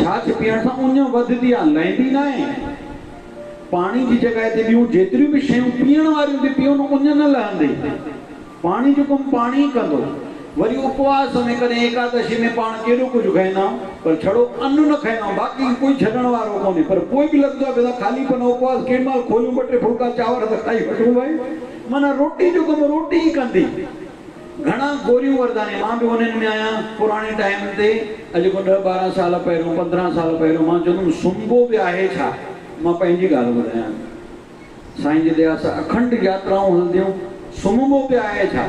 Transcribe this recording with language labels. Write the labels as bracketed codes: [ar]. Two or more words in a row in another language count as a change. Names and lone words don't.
[sd] छाछ पीअण सां उञ वधंदी आहे, लहंदी न आहे। पाणी जी जॻह ते ॿियूं जेतिरियूं बि शयूं पीअण वारियूं बि पियो न, उञ न लहंदी। पाणी जो कमु पाणी कंदो। वरी उपवास में कॾहिं एकादशी में पाण केॾो कुझु खाईंदा आहियूं, पर छड़ो अन्न न खाईंदा आहियूं, बाक़ी कोई छॾण वारो कोन्हे। पर पोइ बि लॻंदो आहे भई खाली पन उपवास केॾी महिल खोलियूं ॿ टे फुल्का चांवर त खाई वठूं भाई। माना रोटी जो कमु रोटी ई कंदी। घणा गोरियूं वरदानी। मां बि उन्हनि में आहियां। पुराणे टाइम ते अॼु खां 10-12 साल पहिरियों, 15 साल पहिरियों मां चवंदुमि सुम्हो बि आहे छा। मां पंहिंजी ॻाल्हि ॿुधायां। साईं जी दया सां अखंड यात्राऊं हलंदियूं, सुम्हो बि आहे छा।